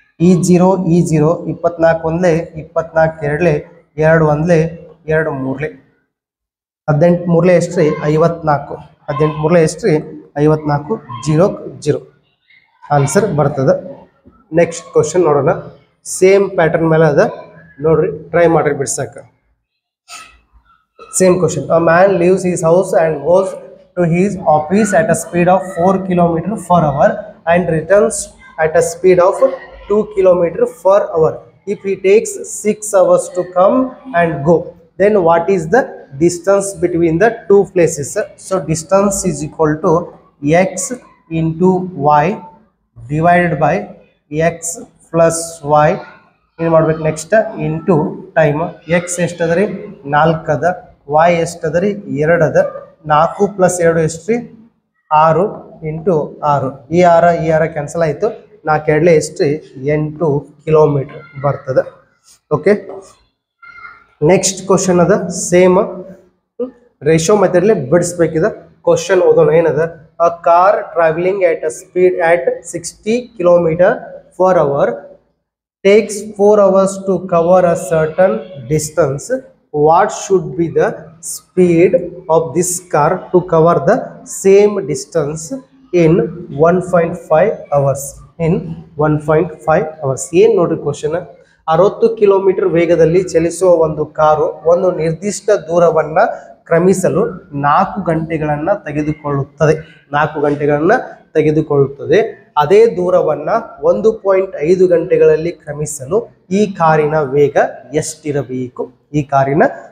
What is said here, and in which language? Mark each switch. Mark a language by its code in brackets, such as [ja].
[kn] E0 E0 24 ಒಂದ್ಲೆ 24 ಎರಡ್ಲೆ 2 ಒಂದ್ಲೆ 2 ಮೂರ್ಲೆ 18 ಮೂರ್ಲೆ ಎಷ್ಟ್ರಿ 54 18 ಮೂರ್ಲೆ ಎಷ್ಟ್ರಿ 54 0 0 answer ಬರ್ತದೆ ನೆಕ್ಸ್ಟ್ ಕ್ವಶನ್ ನೋಡೋಣ ಸೇಮ್ ಪ್ಯಾಟರ್ನ್ ಮೇಲೆ ಅದ ನೋಡ್ರಿ ಟ್ರೈ ಮಾಡ್ರಿ ಬಿಡ್ಸಕ್ಕೆ [en] Same question. A man leaves his house and goes to his office at a speed of 4 km per hour and returns at a speed of 2 km per hour. If he takes 6 hours to come and go, then what is the distance between the two places? So distance is equal to x into y divided by x plus y. [kn] ಏನು ಮಾಡ್ಬೇಕು next into time X ಎಷ್ಟದ ರೀ 4 ಅದ y ಎಷ್ಟದ ರೀ 2 ಅದ 4 plus 2 ಎಷ್ಟು ರೀ 6 into 6 ಈ 6 cancel ಆಯಿತು 4 ಎರಡ್ಲೆ ಎಷ್ಟು ರೀ 8 ಕಿಲೋಮೀಟರ್ ಬರ್ತದೆ ಓಕೆ ನೆಕ್ಸ್ಟ್ ಕ್ವಶನ್ ಅದ ಸೇಮ್ ರೇಷಿಯೋ ಮೆಥಡ್ಲಿ ಬಿಡಿಸ್ಬೇಕಿದೆ ಕ್ವಶನ್ ಓದೋಣ ಏನದ [en] A car travelling at a speed at 60 kilometers per hour takes 4 hours to cover a certain distance. What should be the speed of this car to cover the same distance in 1.5 hours? In 1.5 hours. [kn] ಏನು ನೋಡ್ರಿ question 60 kilometre ವೇಗದಲ್ಲಿ ಚಲಿಸುವ ಒಂದು car ಒಂದು ನಿರ್ದಿಷ್ಟ ದೂರವನ್ನ ಕ್ರಮಿಸಲು 4 ಗಂಟೆಗಳನ್ನು ತೆಗೆದುಕೊಳ್ಳುತ್ತದೆ 4 ಗಂಟೆಗಳನ್ನು ತೆಗೆದುಕೊಳ್ಳುತ್ತದೆ ಅದೇ ದೂರವನ್ನ 1.5 ಗಂಟೆಗಳಲ್ಲಿ ಕ್ರಮಿಸಲು ಈ ಕಾರಿನ ವೇಗ ಎಷ್ಟಿರಬೇಕು ಈ ಕಾರಿನ